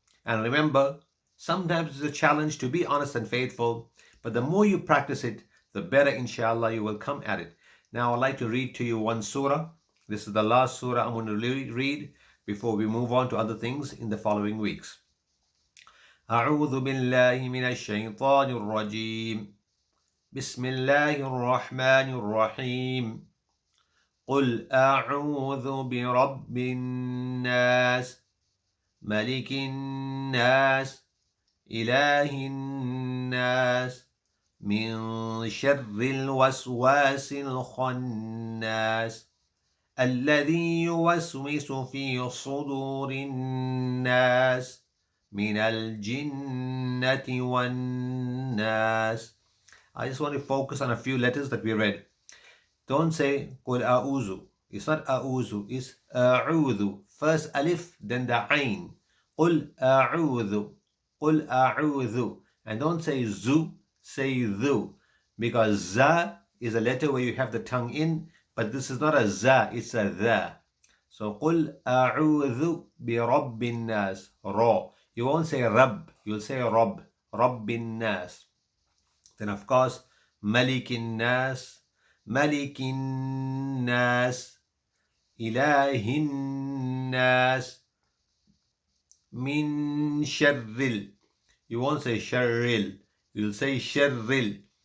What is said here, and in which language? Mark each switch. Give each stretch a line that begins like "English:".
English: And remember, sometimes it's a challenge to be honest and faithful, but the more you practice it, the better inshallah you will come at it. Now I'd like to read to you one surah. This is the last surah I'm going to read before we move on to other things in the following weeks.
Arabic: أعوذ بالله من الشيطان الرجيم بسم الله الرحمن الرحيم قل أعوذ برب الناس ملك الناس إله الناس من شر الوسواس الخناس الذي يوسوس في صدور الناس من الجنة والناس.
English: I just want to focus on a few letters that we read. Don't say
Arabic: قل أعوذ.
English: It's not أعوذ, it's أعوذ. First alif, then the ain.
Arabic: قل أعوذ. قل أعوذ.
English: And don't say zu, say dhu. Because za is a letter where you have the tongue in, but this is not a za, it's a dha. So
Arabic: قل أعوذ برب الناس. Ra.
English: You won't say rab, you'll say rab.
Arabic: رب الناس.
English: Then of course,
Arabic: ملك الناس. ملك الناس إله الناس من شر.
English: You won't say شر, you'll say شر.